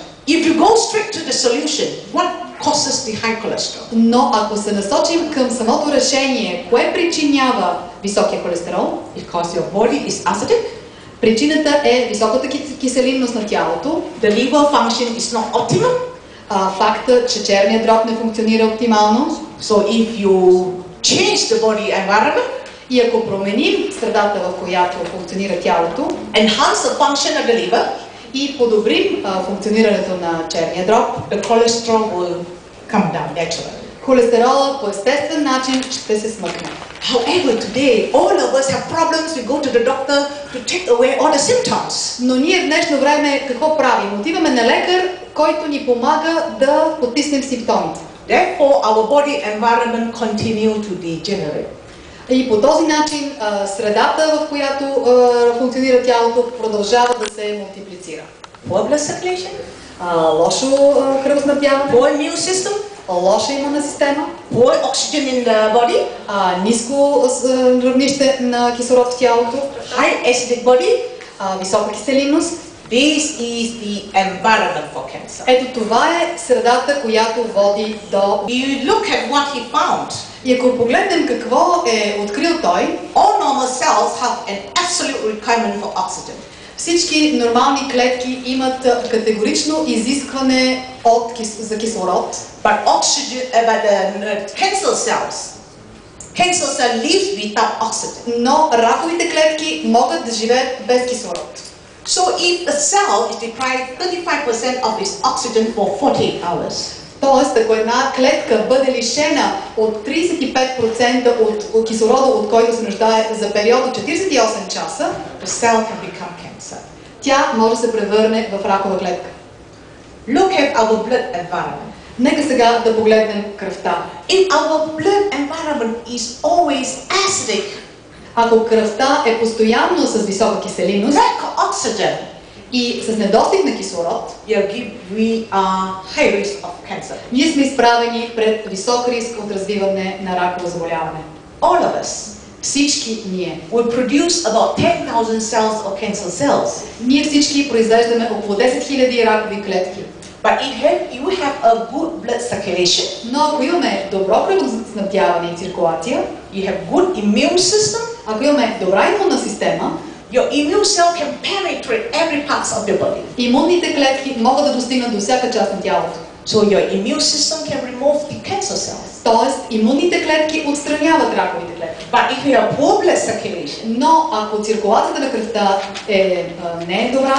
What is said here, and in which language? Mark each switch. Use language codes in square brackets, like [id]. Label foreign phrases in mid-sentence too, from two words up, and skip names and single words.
[en] If you go straight to the solution, what causes the high cholesterol? [bg] Но ако се насочим към самото решение, кое причинява високия холестерол? [en] Because your body is acidic, [bg] Причината е високата киселинност на тялото, [en] the liver function is not optimum. [bg] факта, че черният дроб не функционира оптимално. [en] So if you change the body environment, [bg] И ако променим средата, в която функционира тялото, [en] enhance the function of the liver, [bg] и подобрим функционирането на черния дроб, [en] the cholesterol will come down naturally. [bg] холестерола по естествен начин ще се смъкне. [en] However, today all of us have problems. We go to the doctor to take away all the symptoms. [bg] Но ние в днешно време какво правим? Отиваме на лекар, който ни помага да потиснем симптомите. [en] Therefore, our body environment continue to degenerate. [bg] И по този начин средата, в която функционира тялото, продължава да се мултиплицира. [en] Poor blood circulation, [bg] Лошо кръвоснабдяване, [en] poor immune system, [bg] лоша имунна система, [en] poor oxygen in the body, [bg] ниско равнище на кислород в тялото, [en] high acidic body. [bg] висока киселинност. [en] This is the environment for cancer. [bg] Ето това е средата, която води до... [en] You look at what he found. [bg] И ако погледнем какво е открил той, [en] All normal cells have an absolute requirement for oxygen. [bg] всички нормални клетки имат категорично изискване за кислород. [en] But cancer cells live without oxygen. [bg] Но раковите клетки могат да живеят без кислород. [en] So if a cell is deprived 35% of its oxygen for 48 hours, [bg] Тоест, ако една клетка бъде лишена от 35% от кислорода, от който се нуждае за период от 48 часа, [en] the cell can become cancer. [bg] тя може да се превърне в ракова клетка. [en] Look at our blood environment. [bg] Нека сега да погледнем кръвта. [en] If our blood environment is always acidic, [bg] Ако кръвта е постоянно с висока киселинност [en] lack oxygen, [bg] и с недостиг на кислород, [en] we are high risk of cancer. [bg] ние сме изправени пред висок риск от развиване на раково заболяване. [en] All of us [bg] Всички ние. [en] will produce about 10,000 cells of cancer cells. [bg] Ние всички произвеждаме около 10 000 ракови клетки. [en] But if you have a good blood circulation, [bg] Но ако имаме добро кръвоснабдяване и циркулация, [en] you have good immune system, [bg] ако имаме добра имунна система, [en] your immune cell can penetrate every part of the body. [bg] имунните клетки могат да достигнат до всяка част на тялото. [en] So your immune system can remove the cancer cells. [bg] Тоест, имунните клетки отстраняват раковите клетки. [en] But if you have poor blood circulation, [bg] Но ако циркулацията на кръвта не е добра,